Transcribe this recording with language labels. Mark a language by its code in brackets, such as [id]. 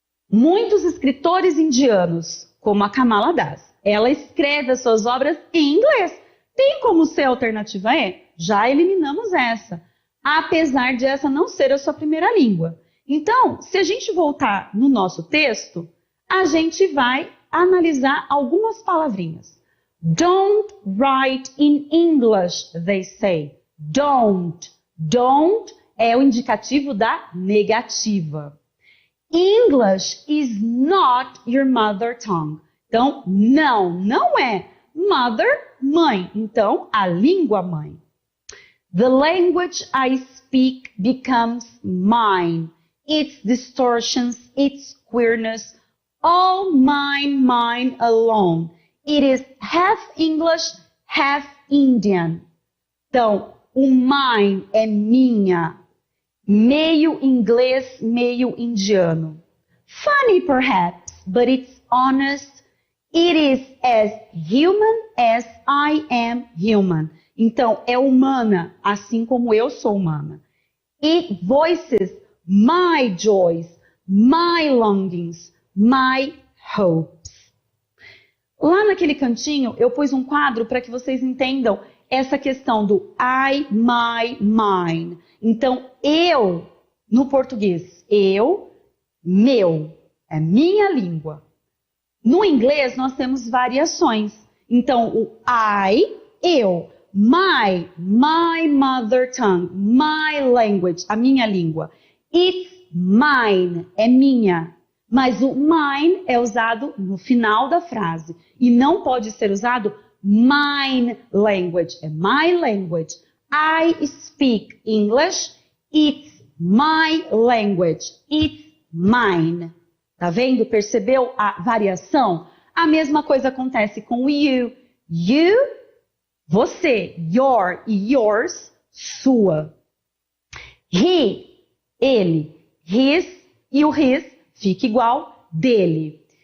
[pt] Muitos escritores indianos, como a Kamala Das, ela escreve as suas obras em inglês. Tem como ser a alternativa E? Já eliminamos essa, apesar de essa não ser a sua primeira língua. Então, se a gente voltar no nosso texto, a gente vai analisar algumas palavrinhas. [en] Don't write in English, they say. Don't. [pt] Don't é o indicativo da negativa. [en] English is not your mother tongue. [pt] Então, não é. Mother, mãe. Então, a língua mãe. [en] The language I speak becomes mine. Its distortions, its queerness, all mine alone. It is half English, half Indian. [pt] Então, o mine é minha. Meio inglês, meio indiano. [en] Funny perhaps, but it's honest. It is as human as I am human. [pt] Então, é humana, assim como eu sou humana. [en] It voices my joys, my longings, my hopes. [pt] Lá naquele cantinho, eu pus um quadro para que vocês entendam essa questão do I, my, mine. Então, eu, no português, eu, meu, é minha língua. No inglês, nós temos variações. Então, o I, eu, [en] my mother tongue, my language, [pt] a minha língua. [en] It's mine, [pt] é minha. Mas o mine é usado no final da frase e não pode ser usado mine language, é my language. [en] I speak English, it's my language, it's mine. [pt] Tá vendo? Percebeu a variação? A mesma coisa acontece com o you. You, você, your e yours, sua. He, ele, his e o his fica igual dele.